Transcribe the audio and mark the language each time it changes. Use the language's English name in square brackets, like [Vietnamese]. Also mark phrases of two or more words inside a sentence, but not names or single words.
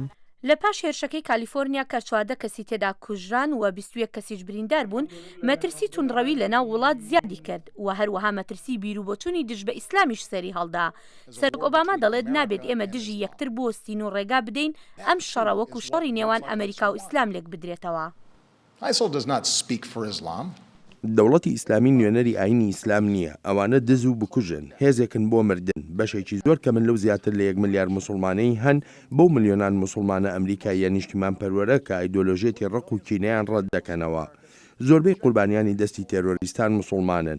[Central Kurdish] لە پاش هێرشەکەی کالیفۆرنیا کە 14 کەسی تێدا کوژران و 21 کەسیش بریندار بوون، مەترسی تونڕەوی لەناو وڵات زیادی کرد و هەروەها مەترسی بیرروبۆچوونی دژ بە ئیسلامیش سەری هەڵدا. سەرۆک ئۆباما دەڵێت نابێت ئێمە دژی یەکتر بوەستین و ڕێگا بدەین ئەم شەڕە وەکو شەڕی نێوان ئەمریکا و ئیسلام لێک بدرێتەوە. [English] ISIL does not speak for Islam. [Central Kurdish] دەوڵەتی ئیسلامی نوێنەری ئاینی ئیسلام نییە، ئەوانە دز و بکوژن، هێزێکن بۆ مردن، بەشێکی زۆر کە من لەو زیاتر لە 1 ملیار موسڵمانەی هەن بۆ ملیۆنان موسڵمانە ئەمریکاییە نیشتیمان پەروەرە کە ئایدۆلۆژێتی ڕق و کینەیان ڕەت دەکەنەوە. زۆربەی قوربانیانی دەستی تێرۆریستان موسڵمانن.